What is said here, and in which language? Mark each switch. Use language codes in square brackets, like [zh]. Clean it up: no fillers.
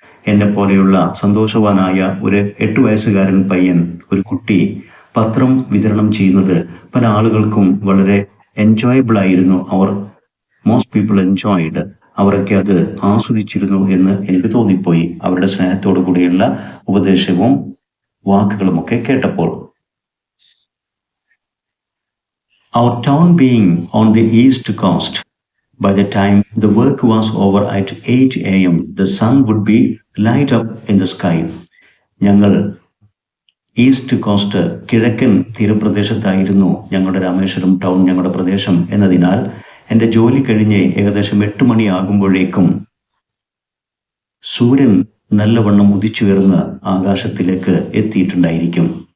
[ml] എന്നെ പോലെയുള്ള സന്തോഷവാനായ ഒരു 8 വയസ്സുകാരൻ പയ്യൻ, ഒരു കുട്ടി പത്രം വിതരണം ചെയ്യുന്നത് പല ആളുകൾക്കും വളരെ എൻജോയബിൾ ആയിരുന്നു. [en] Most people enjoyed. [ml] അവരൊക്കെ അത് ആസ്വദിച്ചിരുന്നു എന്ന് എനിക്ക് തോന്നിപ്പോയി, അവരുടെ സ്നേഹത്തോടു കൂടിയുള്ള ഉപദേശവും വാക്കുകളുമൊക്കെ കേട്ടപ്പോൾ. [en] Our town being on the east coast, by the time the work was over at 8 a.m., the sun would be light up in the sky. [ml] ഞങ്ങൾ ഈസ്റ്റ് കോസ്റ്റ്, കിഴക്കൻ തീരപ്രദേശത്തായിരുന്നു ഞങ്ങളുടെ രാമേശ്വരം ടൗൺ, ഞങ്ങളുടെ പ്രദേശം എന്നതിനാൽ എൻ്റെ ജോലി കഴിഞ്ഞ് ഏകദേശം 8 മണിയാകുമ്പോഴേക്കും സൂര്യൻ നല്ലവണ്ണം ഉദിച്ചുയർന്ന് ആകാശത്തിലേക്ക് എത്തിയിട്ടുണ്ടായിരിക്കും.